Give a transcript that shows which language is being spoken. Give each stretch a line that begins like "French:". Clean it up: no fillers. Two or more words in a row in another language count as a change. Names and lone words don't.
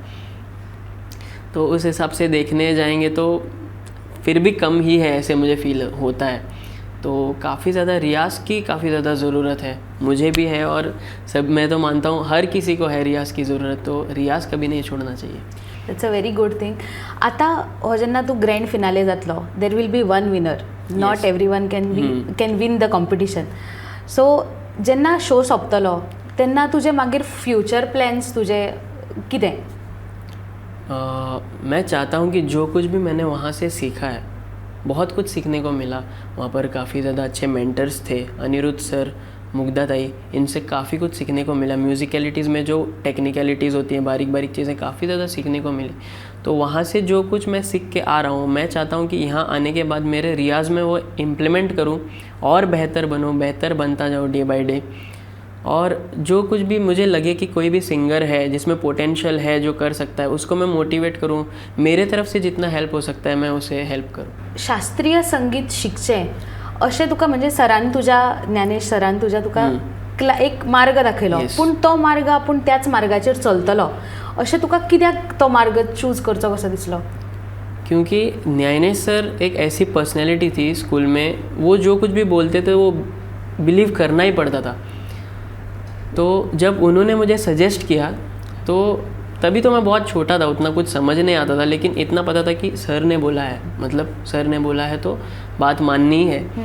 Hindi: तो उस हिसाब से देखने जाएंगे तो फिर भी कम ही है, ऐसे मुझे फील होता है। तो काफ़ी ज़्यादा रियाज़ की काफ़ी ज़्यादा ज़रूरत है, मुझे भी है और सब, मैं तो मानता हूँ हर किसी को है रियाज़ की ज़रूरत, तो रियाज़ कभी नहीं छोड़ना चाहिए।
English: It's a very good thing.
Konkani: आता हो जेन्ना तूं
English: grand finale जातलो, there will be one winner, not everyone can win the competition.
Konkani: सो जेन्ना शो सोंपतलो तेन्ना तुजे मागीर
English: future plans
Konkani: तुजे कितें?
Hindi: मैं चाहता हूँ कि जो कुछ भी मैंने वहाँ से सीखा है, बहुत कुछ सीखने को मिला। वहाँ पर काफ़ी ज़्यादा अच्छे मेंटर्स थे, अनिरुद्ध सर, मुग्धा ताई, इनसे काफ़ी कुछ सीखने को मिला। म्यूज़िकलिटीज़ में जो टेक्निकलिटीज़ होती हैं, बारीक बारीक चीज़ें काफ़ी ज़्यादा सीखने को मिली। तो वहाँ से जो कुछ मैं सीख के आ रहा हूँ, मैं चाहता हूँ कि यहाँ आने के बाद मेरे रियाज़ में वो इम्प्लीमेंट करूँ और बेहतर बनूँ, बेहतर बनता जाऊँ
English: day by day.
Hindi: और जो कुछ भी मुझे लगे कि कोई भी सिंगर है जिसमें पोटेंशियल है, जो कर सकता है, उसको मैं मोटिवेट करूँ, मेरे तरफ से जितना हेल्प हो सकता है मैं उसे हेल्प करूँ।
Konkani: शास्त्रीय संगीत शिकचें अशें तुका म्हणजे सरान तुज्या, ज्ञानेश सरान तुज्या तुका एक मार्ग दाखयलो, पूण तो मार्ग आपूण त्याच मार्गाचेर चलतलो अशें तुका कित्याक तो मार्ग चूज करचो कसो दिसलो?
Hindi: क्योंकि ज्ञानेश सर एक ऐसी पर्सनैलिटी थी स्कूल में, वो जो कुछ भी बोलते थे वो बिलीव करना ही पड़ता था। तो जब उन्होंने मुझे सजेस्ट किया तो तभी तो मैं बहुत छोटा था, उतना कुछ समझ नहीं आता था, लेकिन इतना पता था कि सर ने बोला है, मतलब सर ने बोला है तो बात माननी ही है।